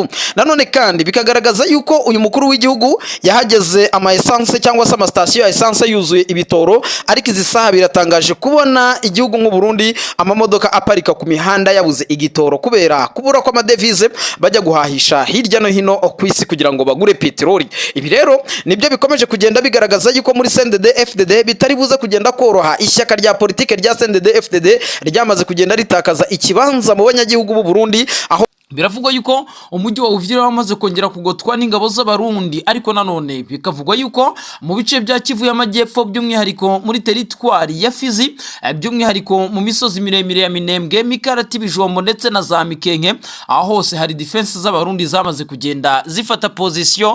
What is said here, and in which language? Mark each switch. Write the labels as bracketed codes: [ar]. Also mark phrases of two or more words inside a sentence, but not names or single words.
[rw] Nanone kandi bikagaragaza yuko uyu mukuru w'igihugu yahageze ama essence cyangwa se amastation ya essence yuzuye ibitoro, ariko izi saha biratangaje kubona igihugu nk'u Burundi amamodoka aparika ku mihanda yabuze igitoro kubera kubura kwa amadevize bajya guhahisha hirya no hino ku isi kugira ngo bagure peteroli. Ibi rero nibyo bikomeje kugenda bigaragaza yuko muri CNDD-FDD bitari buze kugenda koroha. Ishyaka rya politike rya CNDD-FDD ryamaze kugenda ritakaza ikibanza mu banyagihugu b'u Burundi, aho biravugwa yuko umujyi wa Uvira wamaze kongera kugotwa n'ingabo z'abarundi, ariko nanone bikavugwa yuko mu bice bya Kivu y'Amajyepfo by'umwihariko muri teritwari ya Fizi, by'umwihariko mu misozi miremire ya Minembwe, Mikarati, Bijombo ndetse na za Mikenke, aho hose hari defense z'abarundi zamaze kugenda zifata position.